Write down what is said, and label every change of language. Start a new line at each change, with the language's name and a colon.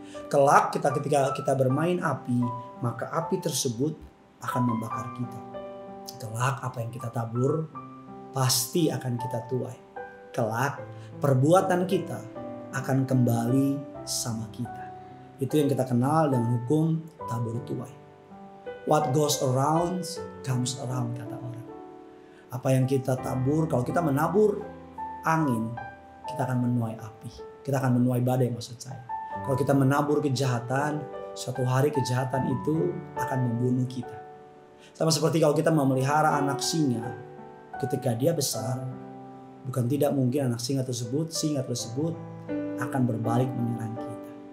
Indonesian: Kelak ketika kita bermain api, maka api tersebut akan membakar kita. Kelak apa yang kita tabur pasti akan kita tuai. Kelak perbuatan kita akan kembali sama kita. Itu yang kita kenal dengan hukum tabur tuai.
English: What goes around comes around,
Indonesian: kata orang. Apa yang kita tabur, kalau kita menabur angin, kita akan menuai api. Kita akan menuai badai maksud saya. Kalau kita menabur kejahatan, suatu hari kejahatan itu akan membunuh kita. Sama seperti kalau kita memelihara anak singa, ketika dia besar, bukan tidak mungkin anak singa tersebut akan berbalik menyerang kita.